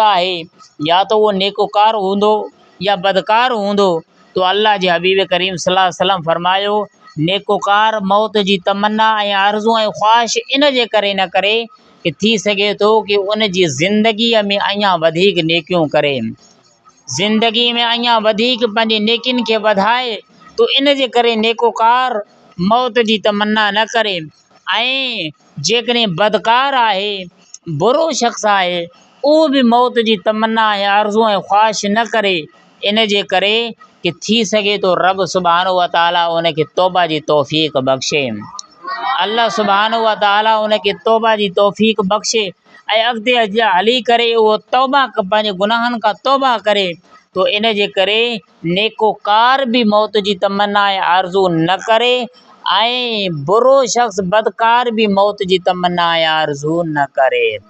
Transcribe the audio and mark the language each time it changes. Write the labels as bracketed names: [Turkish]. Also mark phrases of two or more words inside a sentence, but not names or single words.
[Sindhi] आहे, या तो उहो नेकोकार हूंदो या बदकार हूंदो, तो अल्लाह जे हबीब करीम [Arabic] صلى الله عليه وسلم [Sindhi] फरमायो नेकोकार मौत जी तमन्ना ऐं आरज़ू ऐं ख़्वाहिश इन जे करे न करे कि थी सघे थो कि उन जी ज़िंदगीअ में अञा वधीक नेकियूं करे, ज़िंदगी में अञा वधीक पंहिंजी नेकियुनि खे वधाए, तो इन जे करे नेकोकार मौत जी तमन्ना न करे। ऐं जेकॾहिं बदकार आहे, बुरो शख़्स आहे, उहो बि मौत जी तमन्ना ऐं आरज़ू ऐं ख़्वाहिश न करे, इन जे करे कि थी सघे थो रब [Arabic] سبحانه وتعالى [Sindhi] उनखे तौबा जी तौफ़ीक़ बख़्शे। [Arabic] الله سبحانه وتعالى [Sindhi] उनखे तौबा जी तौफ़ीक़ बख़्शे ऐं अॻिते हली करे उहो तौबा पंहिंजे गुनाहनि खां तौबा करे, तो इन जे करे नेकोकार बि मौत जी तमन्ना ऐं आरज़ू न करे ऐं बुरो शख़्स बदकार बि मौत जी तमन्ना ऐं आरज़ू न करे।